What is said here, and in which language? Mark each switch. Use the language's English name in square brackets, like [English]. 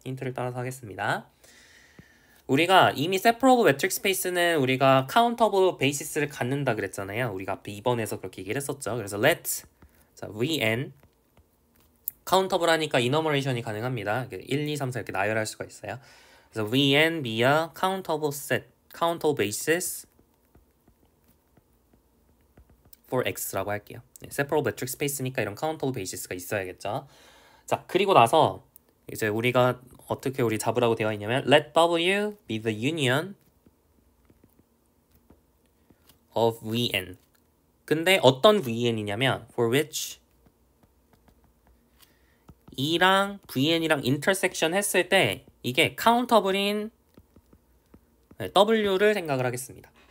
[Korean] 힌트를 따라서 하겠습니다. 우리가 이미 separable metric space는 우리가 countable basis를 갖는다 그랬잖아요. 우리가 앞에 2번에서 그렇게 얘기를 했었죠. 그래서 let vn countable 하니까 enumeration이 가능합니다. 1, 2, 3, 4 이렇게 나열할 수가 있어요. 그래서 [English] vn be a countable set, [Korean] countable basis for x라고 할게요. 네, separable metric space니까 이런 countable basis가 있어야겠죠. 자, 그리고 나서 이제 우리가 어떻게 우리 잡으라고 되어 있냐면 [English] let W be the union of Vn. [Korean] 근데 어떤 Vn이냐면 for which E랑 Vn이랑 intersection 했을 때 이게 countable인 W를 생각을 하겠습니다.